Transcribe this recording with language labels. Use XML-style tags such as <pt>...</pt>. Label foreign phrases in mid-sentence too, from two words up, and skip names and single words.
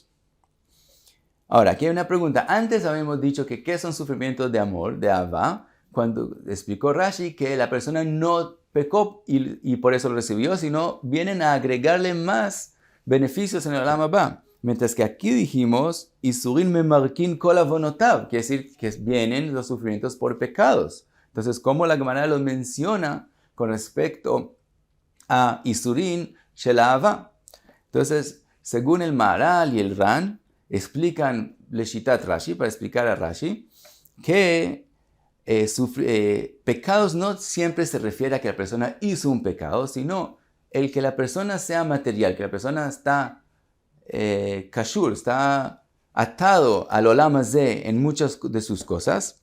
<es>Ahora, aquí hay una pregunta. Antes habíamos dicho que ¿qué son sufrimientos de amor, de Ahava? Cuando explicó Rashi que la persona no pecó y por eso lo recibió, sino vienen a agregarle más beneficios en el</es> <he>עולם הבא.</he> <es>Mientras que aquí dijimos,</es> <he>יסורין ממרקין כל עונותיו,</he> <es>quiere decir que vienen los sufrimientos por pecados. Entonces, ¿cómo la Gemara los menciona con respecto a</es> <he>יסורין של אהבה?</he> <es>Entonces, según el Maharal y el Ran, explican</es> <he>לשיטת רש"י,</he> <es>para explicar a Rashi, que pecados no siempre se refiere a que la persona hizo un pecado, sino el que la persona sea material, que la persona está kashur, está atado al</es> <he>עולם הזה</he> <es>en muchas de sus cosas.</es>